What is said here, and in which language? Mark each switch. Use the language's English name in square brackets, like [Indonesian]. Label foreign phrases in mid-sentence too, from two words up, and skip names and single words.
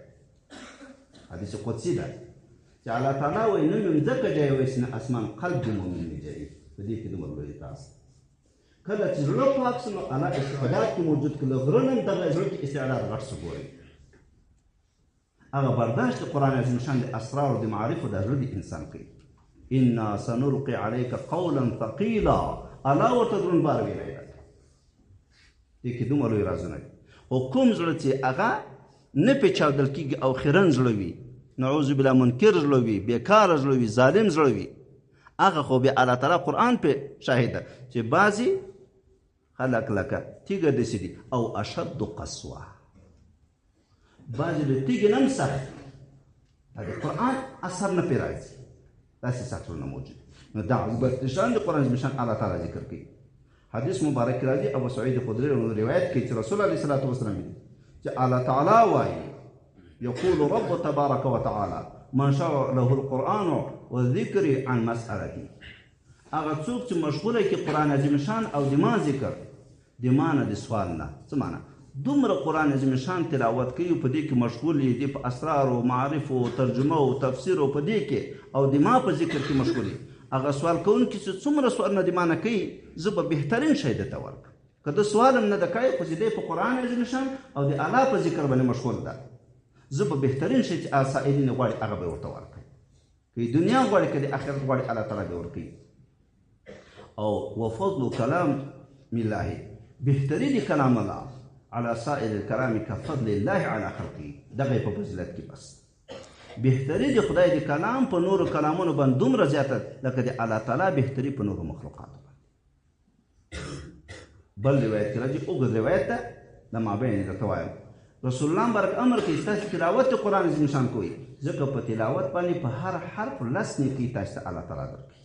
[Pashto] حدیث قدسی ده چې الله تعالی وایي نه مې ځکه جای وایي نه اسمان قلب د مؤمن مې جایي. په دې کې دومره لوی راز. کله چې زړه پاک سو نو الله استعداد کې موجود کړي. غره نه دغه زړه کې استعداد غټ سو ګورئ. هغه برداشت قرآن عظیم شان د اسرار او د معارفو د زړه د انسان کوي. [Arabic] انا سنلقي عليك قولا ثقيلا. [Pashto] الله ورته دروند بار ویلی ده. دې کې دومره لوی رازونه دي. خو کوم زړه چې هغه نه پیچاودل کېږي او خیرن زړه وي، [Arabic] نعوذ بالله [Pashto] منکر زړه وي، بېکاره زړه وي، ظالم زړه وي، هغه خو بیا الله تعالی قرآن پې شاهد ده چې بعضې خلق لکه تیږه داسې دي او [Arabic] اشد قسوه، [Pashto] بعضې د تیږې نه هم سخت د قرآن اثر نه پرې راځي. داسې سختونه موجود. نو دا عظمت شان د قرآن عظیم شان الله تعالی ذکر کوي. حدیث مبارک راځي ابو سعید خدری روایت کوي چې رسول الله [Arabic] صلی الله علیه وسلم [Pashto] چې الله تعالی وایي [Arabic] یقول رب تبارک وتعالى من شرع له القرآن والذکر عن مسألتي. [Pashto] هغه څوک چې مشغوله کې قرآن عظیم شان او د ما ذکر د ما نه د سوال نه. څه معنی؟ دومره قرآن عظیم شان تلاوت کوي په دې کې مشغول دی په اسرار او معارف او ترجمه او تفسیر او په دې کې او د ما په ذکر کې مشغول دی. هغه سوال کوونکی چې څومره سوالونه د ما نه کوي زه به بهترین شی درته ورکړم. که ده سوال هم نه ده کړی خو چې دی په قرآن عظیم شان او د الله په ذکر باندې مشغول ده، زه به بهترین شی چې سائلین غواړي هغه به ورته ورکړم. که دنیا غواړي که د آخرت غواړي الله تعالی به ورکوي. او [Arabic] وفضل کلام الله، بهترین کلام الله على سائر الكلام كفضل الله على خلقه. [Pashto] دغه په فضیلت کې بس بهتري د خدای د کلام په نورو کلامونو باندې دومره زیاته لکه د الله تعالی بهتري په نورو مخلوقاتو باندې. بل روایت کې راځي اوږد روایت ده د مابین درته وایم رسول الله مبارک امر کوي ستاسو تلاوت قرآن عظیم شان کوئ ځکه په تلاوت باندې په هر حرف لس نیکي تاسو ته الله تعالی درکوي.